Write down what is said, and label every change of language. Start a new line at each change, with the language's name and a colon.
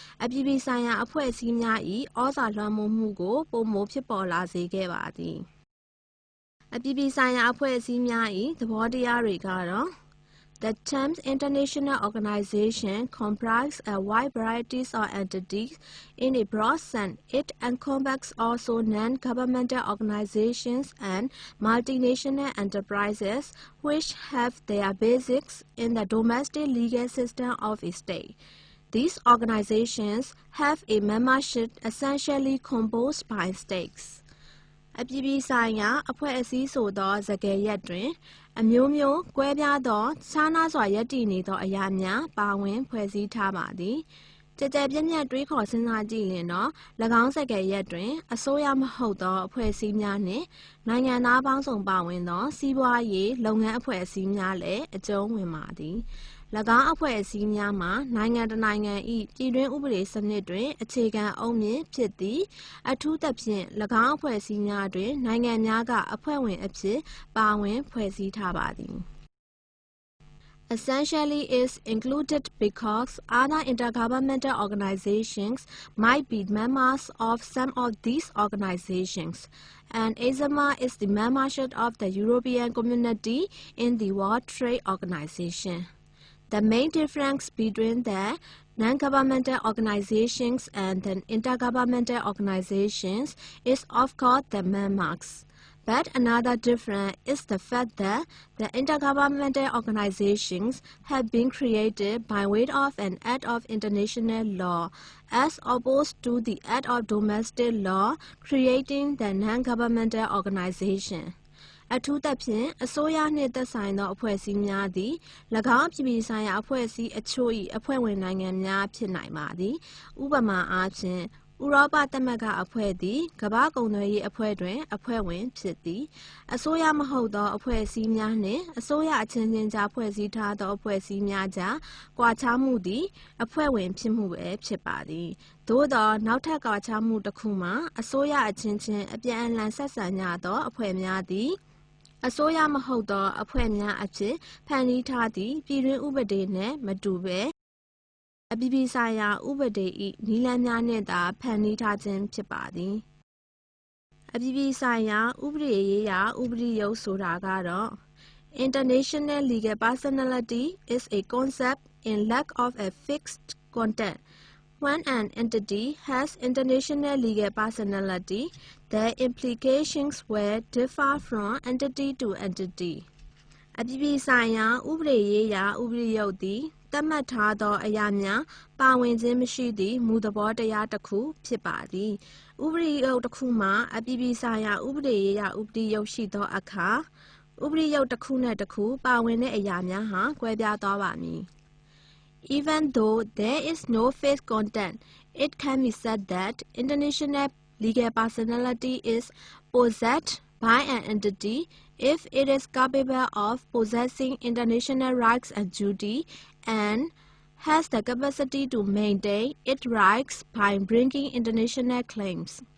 Burmese: အပြည်ပြည်ဆိုင်ရာအဖွဲ့အစည်းများ၏ဩဇာလွှမ်းမိုးမှုကိုပိုမိုဖြစ်ပေါ်လာစေခဲ့ပါသည်။အပြည်ပြည်ဆိုင်ရာအဖွဲ့အစည်းများ၏သဘောတရားတွေကတော့
English: The term international organization comprises a wide variety of entities. In a broad sense, it encompasses also non-governmental organizations and multinational enterprises which have their basis in the domestic legal system of a state. These organizations have a membership essentially composed by states.
Burmese: အပြည်ပြည်ဆိုင်ရာအဖွဲ့အစည်းဆိုသောစကားရပ်တွင်အမျိုးမျိုးကွဲပြားသောခြားနားစွာရပ်တည်နေသောအရာများပါဝင်ဖွဲ့စည်းထားပါသည်။ကြည်ကြဲပြည့်ပြည့်တွေးခေါ်စဉ်းစားကြည့်ရင်တော့၎င်းစကားရပ်တွင်အစိုးရမဟုတ်သောအဖွဲ့အစည်းများနှင့်နိုင်ငံသားပေါင်းစုံပါဝင်သောစီးပွားရေးလုပ်ငန်းအဖွဲ့အစည်းများလည်းအကျုံးဝင်ပါသည်။ ၎င်းအဖွဲ့အစည်းများမှာနိုင်ငံတစ်နိုင်ငံ၏ပြည်တွင်းဥပဒေစနစ်တွင်အခြေခံအုတ်မြစ်ဖြစ်သည်အထူးသဖြင့်၎င်းအဖွဲ့အစည်းများတွင်နိုင်ငံများကအဖွဲ့ဝင်အဖြစ်ပါဝင်ဖွဲ့စည်းထားပါသည်
English: Essentially is included because other intergovernmental organizations might be members of some of these organizations, and ESMA is the membership of the European Community in the World Trade Organization. The main difference between the non-governmental organizations and the intergovernmental organizations is of course the members. But another difference is the fact that the intergovernmental organizations have been created by way of an act of international law, as opposed to the act of domestic law creating the non-governmental organization.
Burmese: အထူးသဖြင့်အစိုးရနှင့်သက်ဆိုင်သောအဖွဲ့အစည်းများသည်၎င်းအပြည်ပြည်ဆိုင်ရာအဖွဲ့အစည်းအချို့၏အဖွဲ့ဝင်နိုင်ငံများဖြစ်နိုင်ပါသည်။ဥပမာအားဖြင့် ဥရောပသမဂ္ဂအဖွဲ့သည်ကမ္ဘာ့ကုန်သွယ်ရေးအဖွဲ့တွင်အဖွဲ့ဝင်ဖြစ်သည်။အစိုးရမဟုတ်သောအဖွဲ့အစည်းများနှင့်အစိုးရအချင်းချင်းကြားဖွဲ့စည်းထားသောအဖွဲ့အစည်းများကြားကွာခြားမှုသည်အဖွဲ့ဝင်ဖြစ်မှုပဲဖြစ်ပါသည်။သို့သောနောက်ထပ်ကွာခြားမှုတစ်ခုမှာအစိုးရအချင်းချင်းအပြန်အလှန်ဆက်ဆံကြသောအဖွဲ့များသည် အစိုးရမဟုတ်သောအဖွဲ့များအဖြစ်ဖန်တီးထားသည့်ပြည်တွင်းဥပဒေနှင့်မတူဘဲအပြည်ပြည်ဆိုင်ရာဥပဒေ၏နည်းလမ်းများနှင့်သာဖန်တီးထားခြင်းဖြစ်ပါသည်။အပြည်ပြည်ဆိုင်ရာဥပဒေရေးရာဥပဒေရုပ်ဆိုတာကတော့
English: International legal personality is a concept in lack of a fixed content. When an entity has international legal personality, the implications will differ from entity to entity.
Burmese: အပြည်ပြည်ဆိုင်ရာဥပဒေရေးရာဥပဒေရုပ်သည်သတ်မှတ်ထားသောအရာများပါဝင်ခြင်းမရှိသည့်မူသဘောတရားတစ်ခုဖြစ်ပါသည်။ဥပဒေရုပ်တစ်ခုမှာအပြည်ပြည်ဆိုင်ရာဥပဒေရေးရာဥပဒေရုပ်ရှိသောအခါ ဥပဒေရုပ်တစ်ခုနှင့်တစ်ခုပါဝင်တဲ့အရာများဟာကွဲပြားသွားပါမည်။
English: Even though there is no fixed content, it can be said that international legal personality is possessed by an entity if it is capable of possessing international rights and duty and has the capacity to maintain its rights by bringing international claims.